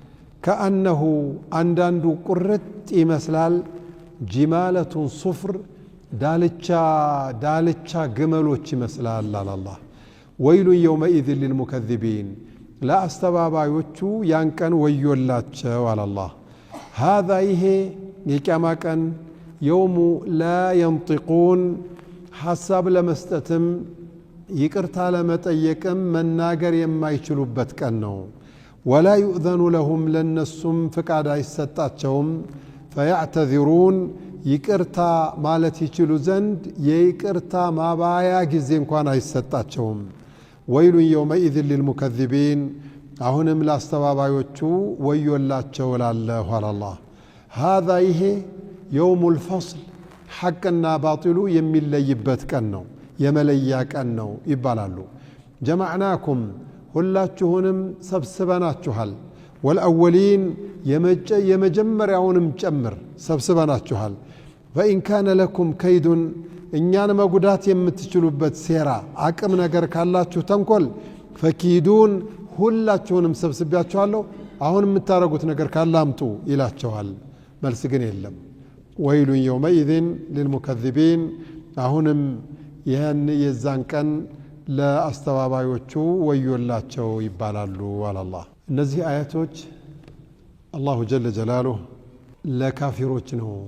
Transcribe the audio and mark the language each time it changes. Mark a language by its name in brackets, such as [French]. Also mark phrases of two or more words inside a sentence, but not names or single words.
[Amharic] ከአነሁ አንዳንዱ ቁርጥ ይመስላል [Arabic] جمالة صفر [Amharic] ዳልቻ ግመሎች ይመስላል አላህ [Arabic] ويل يومئذ للمكذبين [Amharic] ለአስተባባዮቹ ያን ቀን ወዮላቸው አላህ هذا ይሄ የቂያማ ቀን [Arabic] يوم لا ينطقون [Amharic] ሐሳብ ለመስጠትም ይቅርታ ለመጠየቅም መናገር የማይችሉበት ቀን ነው [Arabic] ولا يؤذن لهم لنسم فقاد [Amharic] አይሰጣቸውም فيعتذرون ይቅርታ ማለት ይችሉ ዘንድ የይቅርታ ማባያ ጊዜ እንኳን አይሰጣቸውም [Arabic] ويل يومئذ [Amharic] للمكذبين አሁንም ለአስተባባዮቹ ወዮላቸው ላለሁ አላህ هذا ይሄ [Arabic] يوم الفصل [Amharic] ሐቅና ባጢሉ የሚለይበት ቀን ነው የመለያ ቀን ነው ይባላሉ ጀማዕናኩም ሁላችሁንም ሰብስበናችኋል والأولين የመጀመሪያውንም ጨምር ሰብስበናችኋል [Arabic] فإن كان لكم كيد [Amharic] እኛን መጉዳት የምትችሉበት ሴራ አቅም ነገር ካላችሁ ተንኮል ፈኪዱን ሁላችሁንም ሰብስቢያችኋለሁ አሁን የምታረጉት ነገር ካላምጡ ይላቸዋል መልስ ግን የለም [Arabic] ويل يومئذ للمكذبين [Amharic] አሁንም ይህን የዛን ቀን ለአስተባባዮቹ ወዮላቸው ይባላሉ አላህ እነዚህ አያቶች [Arabic] الله جل جلاله [Amharic] ለካፊሮች ነው